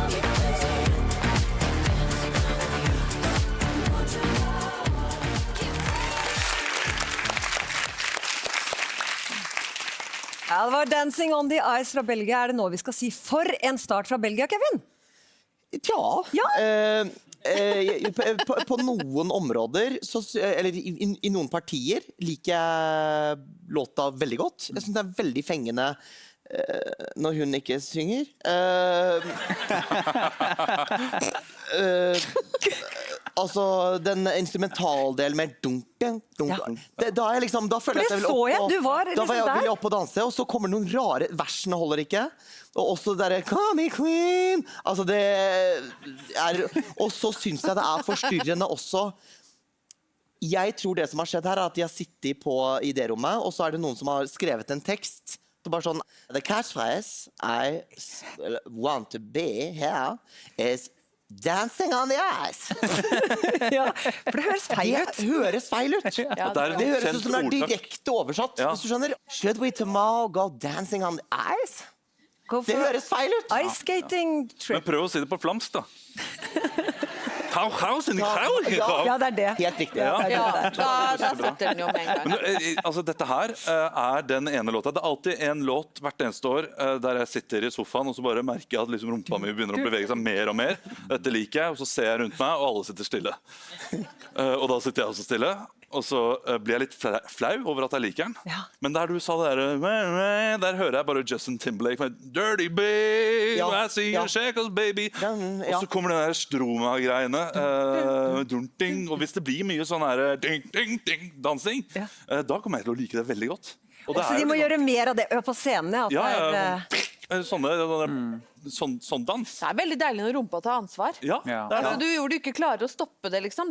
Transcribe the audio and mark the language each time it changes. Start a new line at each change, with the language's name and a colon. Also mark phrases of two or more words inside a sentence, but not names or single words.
Norwegian: Ja, det var Dancing on the Ice fra Belgia. Er det nå vi skal si for en start fra Belgia, Kevin? Ja. Ja. På noen områder, eller i noen partier, liker jeg låta veldig godt. Jeg synes det er veldig fengende når hun ikke synger. Altså, den instrumentaldelen med dunk, dunk, dunk. Da føler jeg at jeg vil opp og danse, og så kommer noen rare versene holder ikke. Og også det der
English: Call me queen.
Norwegian: Altså det er, og så synes jeg det er forstyrrende også. Jeg tror det som har skjedd her er at de har sittet på idérommet, og så er det noen som har skrevet en tekst. Så bare sånn,
English: the catchphrase I want to be here is dancing on the ice.
Norwegian: Ja, for det høres feil ut. Det høres feil ut. Det høres ut som det er direkte oversatt. Hvis du skjønner,
English: should we tomorrow go dancing on the ice?
Norwegian: Det høres feil ut.
English: Ice skating trip.
Norwegian: Men prøv å si det på flamsk da. Ja, det er det. Helt riktig. Da setter den jo med en gang. Men, altså, dette her er den ene låta. Det er alltid en låt hvert eneste år der jeg sitter i sofaen og så bare merker jeg at liksom rumpa mi begynner å bevege seg mer og mer. Dette liker jeg, og så ser jeg rundt meg, og alle sitter stille. Og da sitter jeg også stille. Og så blir jeg litt flau over at jeg liker den. Ja. Men der du sa det der hører jeg bare Justin Timberlake med
English: Dirty babe, I see you shake us baby.
Norwegian: Og så kommer den der Stroma-greiene. Og hvis det blir mye sånn her ding-ding-ding-dansing, da kommer jeg til å like det veldig godt. Og det så de må gjøre mer av det på scenene? Sånn dans. Det er veldig deilig når rumpa tar ansvar. Altså, du ikke klarer å stoppe det, liksom.